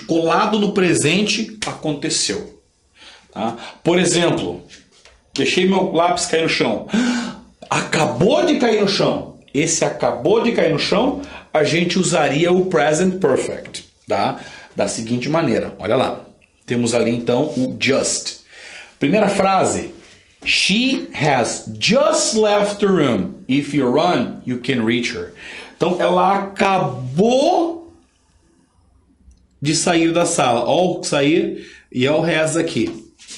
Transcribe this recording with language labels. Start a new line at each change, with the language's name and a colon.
Portuguese: Colado no presente, aconteceu. Tá? Por exemplo, deixei meu lápis cair no chão. Acabou de cair no chão. Esse acabou de cair no chão, a gente usaria o present perfect. Tá? Da seguinte maneira, olha lá. Temos ali então o just. Primeira frase.
English: She has just left the room. If you run, you can reach her.
Portuguese: Então, ela acabou de sair da sala. Ó, sair e ó o has aqui.